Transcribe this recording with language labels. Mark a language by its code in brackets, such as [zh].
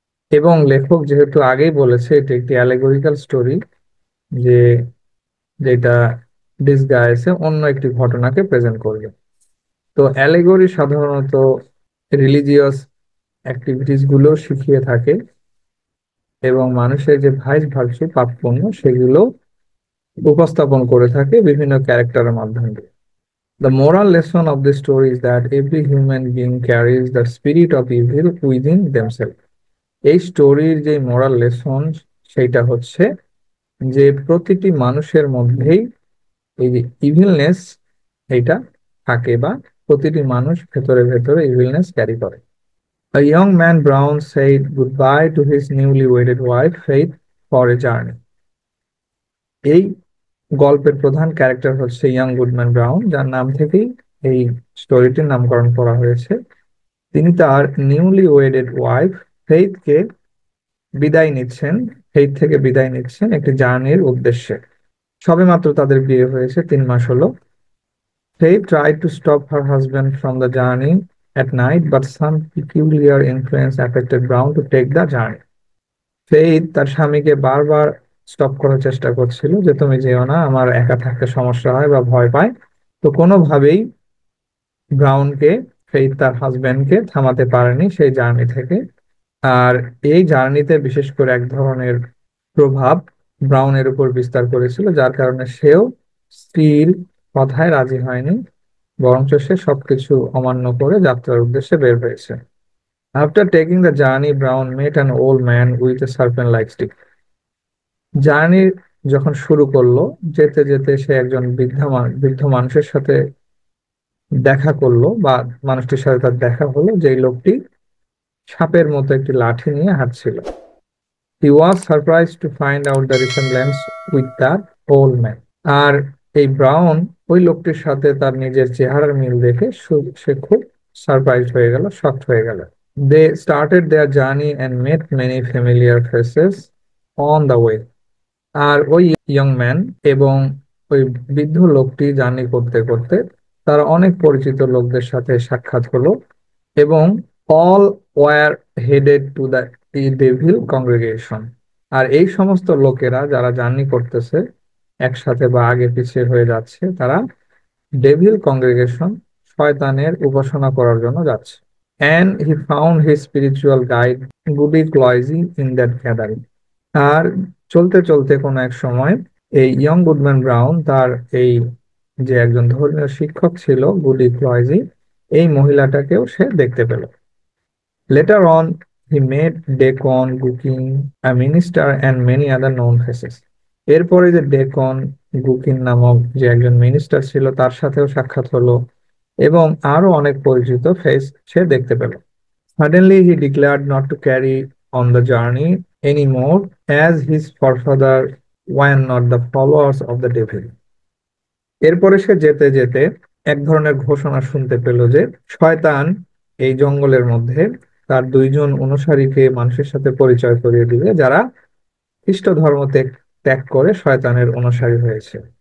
[bn] এবং লেখক যেহেতু আগেই বলেছে এটি একটি অ্যালেগরিক্যাল স্টোরি, যে যেটা ডিসগাইসে অন্য একটি ঘটনাকে প্রেজেন্ট করবে। তো অ্যালেগরি সাধারণত রিলিজিয়াস অ্যাক্টিভিটিস গুলো শিখিয়ে থাকে এবং মানুষের যে ভাইস ভার্চু পাপ পুণ্য সেগুলো উপস্থাপন করে থাকে বিভিন্ন ক্যারেক্টারের মাধ্যমে। [en] The moral lesson of the story is that every human being carries the spirit of evil within themselves. [bn] এই স্টোরির যে মোরাল লেসন সেইটা হচ্ছে যে প্রতিটি মানুষের মধ্যেই এই যে ইভিলনেস এইটা থাকে, বা প্রতিটি মানুষ ভেতরে ভেতরে ইভিলনেস ক্যারি করে। [en] A young man Brown said goodbye to his newly wedded wife Faith for a journey. [bn] এই গল্পের প্রধান ক্যারেক্টার হচ্ছে ইয়াং গুডম্যান ব্রাউন, যার নাম থেকেই এই স্টোরিটির নামকরণ করা হয়েছে। তিনি তার নিউলি ওয়েডেড ওয়াইফ ফেইথকে বিদায় নিচ্ছেন, ফেইথ থেকে বিদায় নিচ্ছেন একটি জার্নির উদ্দেশ্যে। সবেমাত্র তাদের বিয়ে হয়েছে, 3 মাস হলো। [en] Faith tried to stop her husband from the journey at night, but some peculiar influence affected Brown to take the journey. [bn] Faith তার স্বামীকে বারবার স্টপ করার চেষ্টা করছিল যে তুমি যেও না, আমার একা থাকতে সমস্যা হয় বা ভয় পায়। তো কোনোভাবেই ব্রাউনকে, ফেইথ তার হাজবেন্ডকে থামাতে পারেনি সেই জার্নি থেকে। আর এই জার্নিতে বিশেষ করে এক ধরনের প্রভাব ব্রাউনের উপর বিস্তার করেছিল, যার কারণে সেও স্ত্রীর কথায় রাজি হয়নি, বরঞ্চ সে সবকিছু অমান্য করে যাত্রার উদ্দেশ্যে বের হয়েছে। [en] After taking the journey, Brown met an old man with a serpent like stick. [bn] Journey যখন শুরু করলো, যেতে যেতে সে একজন বৃদ্ধ মানুষের সাথে দেখা করলো, বা মানুষটির সাথে তার দেখা হলো, যেই লোকটি সাপের মতো একটি লাঠি নিয়ে হাঁটছিল। [en] He was surprised to find out the resemblance with that old man. [bn] আর এই ব্রাউন ওই লোকটির সাথে তার নিজের চেহারার মিল দেখে সে খুব সারপ্রাইজড হয়ে গেল, শকড হয়ে গেল। [en] They started their journey and met many familiar faces on the way. [bn] আর ওই ইয়ং ম্যান এবং ওই বৃদ্ধ লোকটি জার্নি করতে করতে তার অনেক পরিচিত লোকদের সাথে সাক্ষাৎ হলো, এবং [en] all were headed to the [bn] এই ডেভিল কংগ্রেগেশন। আর এই সমস্ত লোকেরা যারা জার্নি করতেছে একসাথে বা আগে পিছিয়ে হয়ে যাচ্ছে, তারা ডেভিল কংগ্রেগেশন, শয়তানের উপাসনা করার জন্য যাচ্ছে। [en] And he found his spiritual guide Goody Cloyse in that gathering. [bn] আর চলতে চলতে কোনো এক সময় এই ইয়ং গুডম্যান ব্রাউন তার এই যে একজন ধর্মীয় শিক্ষক ছিল গুডি ক্লয়জি, এই মহিলাটাকেও সে দেখতে পেল। [en] Later on he met Deacon Gookin, a minister and many other known faces. [bn] এরপরে যে ডেকন গুকিন নামক যে একজন মিনিস্টার ছিল তার সাথেও সাক্ষাৎ হলো, এবং আরো অনেক পরিচিত ফেস সে দেখতে পেল। [en] Suddenly he declared not to carry on the journey anymore, as his forefathers were not the followers of the devil. [bn] এরপরে সে যেতে যেতে এক ধরনের ঘোষণা শুনতে পেল যে শয়তান এই জঙ্গলের মধ্যে তার দুইজন অনুসারীকে মানুষের সাথে পরিচয় করিয়ে দিবে, যারা খ্রিস্ট ধর্ম ত্যাগ করে শয়তানের অনুসারী হয়েছে।